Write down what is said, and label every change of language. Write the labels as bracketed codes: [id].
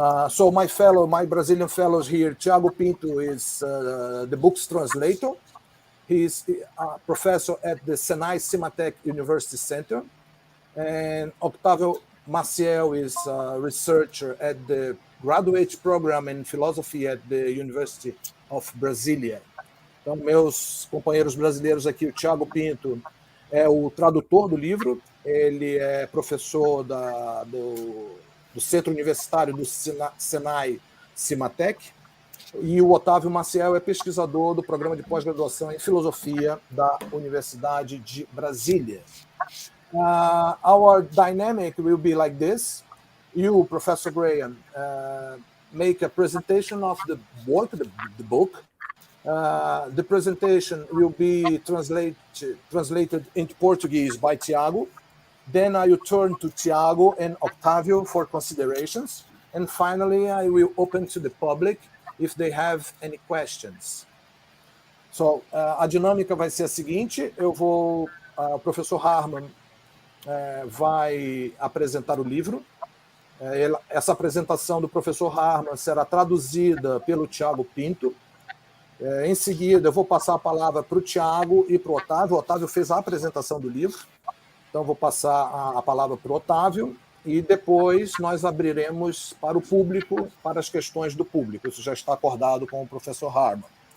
[en] So my Brazilian fellows here, Thiago Pinto is the book's translator. He's a professor at the Senai Cimatec University Center. And Octavio Maciel is a researcher at the graduate program in philosophy at the University of Brasília. [pt] Então, meus companheiros brasileiros aqui, o Thiago Pinto é o tradutor do livro, ele é professor do Centro Universitário do Senai Cimatec, e o Otávio Maciel é pesquisador do programa de pós-graduação em filosofia da Universidade de Brasília. [en] Our dynamic will be like this. You, Professor Graham, make a presentation of the work, the book. The presentation will be translated into Portuguese by Tiago. Then I will turn to Tiago and Octavio for considerations. And finally, I will open to the public if they have any questions. [pt] So, a dinâmica vai ser a seguinte, o professor ह्यार्मन vai apresentar o livro. Essa apresentação do professor ह्यार्मन será traduzida pelo Thiago Pinto. Em seguida, eu vou passar a palavra para o Tiago e para o Otávio. O Otávio fez a apresentação do livro, então vou passar a palavra para o Otávio e depois nós abriremos para o público, para as questões do público. Isso já está acordado com o professor ह्यार्मन.